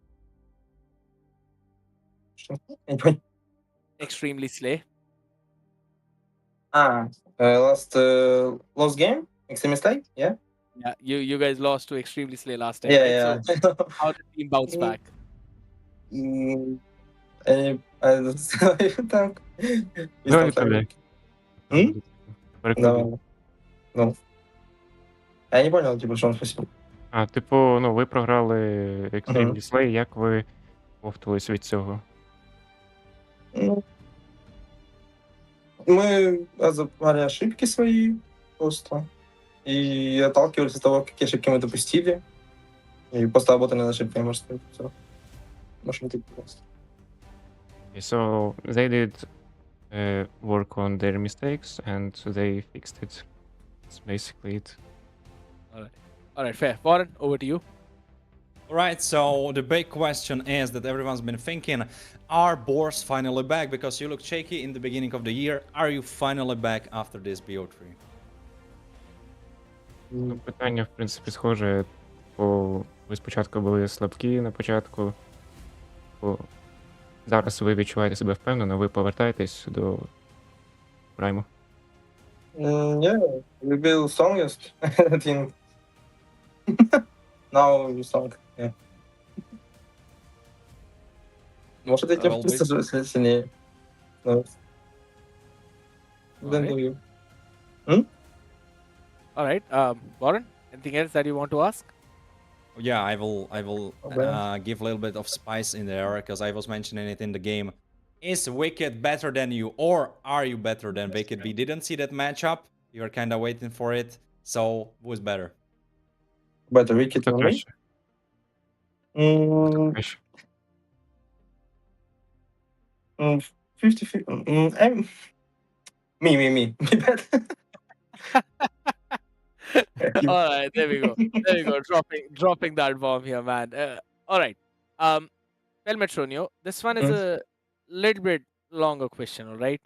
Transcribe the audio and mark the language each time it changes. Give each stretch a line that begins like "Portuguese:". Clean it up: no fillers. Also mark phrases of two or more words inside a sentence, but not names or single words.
English: Extremely slay. Lost game? Extreme mistake? Yeah. Yeah, you guys lost to Extremely Slay last time, Yeah, right? yeah. So how did the team bounce back?
Ukrainian: Так. Давай відправляй. Переклади. Давай. Ну.
Russian: Я не понял, типа, что он спросил.
Ukrainian: А, типу, ну, ви програли Extreme Display, як ви повтались від цього? Ну,
Russian: мы забывали ошибки свои просто и отталкивались от того, какие ошибки мы допустили, и просто работали над ошибками, можно сказать. Всё. Можно так просто.
English: So they did work on their mistakes and they fixed it. That's basically it. All right, fair. Warren, over to you. Alright, so the big question is that everyone's been thinking, are Boars finally back? Because you look shaky in the beginning of the year. Are you finally back after this BO3?
Ukrainian: Ну, питання, в принципі, схоже. Бо ви спочатку були слабкі на початку. Бо зараз ви відчуваєте себе впевнено, ви повертаєтесь до прайму.
English: Yeah, we build strongest, I think. Now we strong, yeah.
Russian: Может, эти
English: Well,
Russian: просто сильнее.
English: Than you. All right, Warren, anything else that you want to ask? Yeah, I will give a little bit of spice in there, because I was mentioning it in the game. Is Wicked better than you, or are you better than Wicked? We didn't see that matchup. You were kind of waiting for it. So, who is better? Better Wicked
Ukrainian: Хто
English: or me?
Ukrainian: краще? Хто краще?
English: 50-50. Me. Me better. All right, there we go. There we go. Dropping that bomb here, man. All right. Pelmetronio, this one is a little bit longer question, all right?